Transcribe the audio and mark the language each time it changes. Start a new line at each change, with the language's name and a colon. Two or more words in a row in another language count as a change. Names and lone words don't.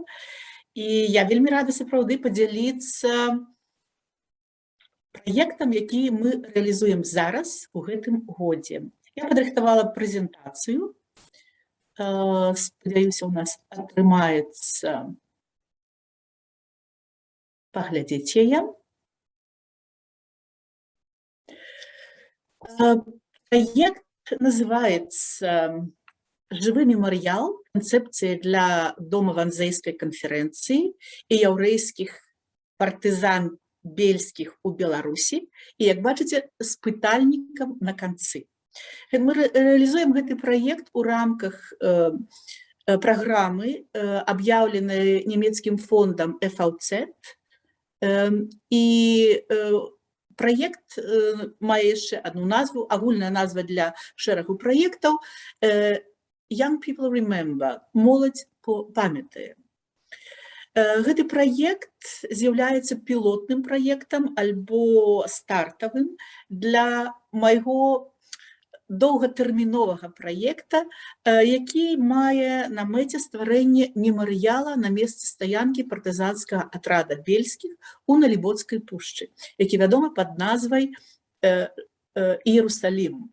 Belarusian: І я вельмі рада сапраўды падзяліцца праектам, які мы рэалізуем зараз у гэтым годзе. Я падрыхтавала прэзентацыю. Спадзяюся, у нас атрымаецца паглядзець яе.
Russian: Проект называется «Живый мемориал. Концепция для Дома Ванзейской конференции и
Belarusian: яўрэйскіх партызан бельскіх у Беларусі». І, як бачыце, з пытальнікам на канцы.
Russian: Мы реализуем
Belarusian: гэты проект у рамках
Russian: программы, объявленной немецким фондом FVZ.
Belarusian: И проект мае яшчэ одну назву, агульная назва для шэрагу проектаў Young People Remember, моладзь памятае. Гэты проект з'яўляецца пілотным проектам альбо стартавым для майго доўгатэрміновага праекта, які мае на мэце стварэнне мемарыяла на месцы стаянкі партызанскага атрада бельскіх у Налібоцкай пушчы, які вядомы пад назвай Іерусалім.